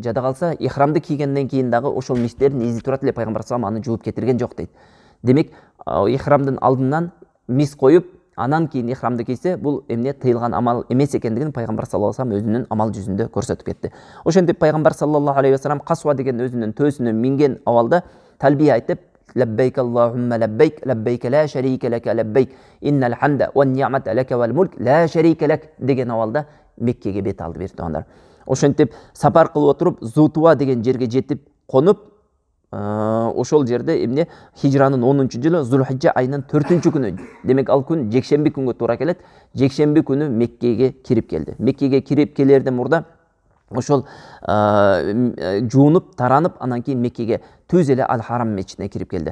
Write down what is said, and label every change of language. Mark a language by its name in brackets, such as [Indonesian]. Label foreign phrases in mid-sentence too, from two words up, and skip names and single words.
[Kyrgyz] Жада калса, ихрамды кийгенден кийин дагы ошол мисктердин изи турат эле, пайгамбар [Arabic] صلى الله عليه وسلم [Kyrgyz] аны жууп кетирген жок дейт. Демек, ихрамдын алдынан миск коюп, анан кийин ихрамды кийсе, бул эмне тыйылган амал эмес экендигин пайгамбар [Arabic] صلى الله عليه وسلم [Kyrgyz] өзүнүн амал жүзүндө көрсөтүп кетти. Ошентип пайгамбар [Arabic] صلى الله عليه وسلم [Kyrgyz] Касва деген өзүнүн төөсүнө минген абалда талбия айтып, [Arabic] لبيك اللهم لبيك لبيك لا شريك لك لبيك إن الحمد والنعمة لك والملك لا شريك لك [Kyrgyz] деген абалда Меккеге бет алды бир туугандар. Ошентип сапар кылып отуруп Зутуа деген жерге жетип конуп, ошол жерде эмне хижранын 10-жылы Зулхиджа айынын 4-күнү, демек ал күн жекшемби күнгө туура келет. Жекшемби күнү Меккеге кирип келди. Меккеге кирип келерден мурда ошол жуунуп, таранып, анан кийин Меккеге түз эле Аль-Харам мечитине кирип келди.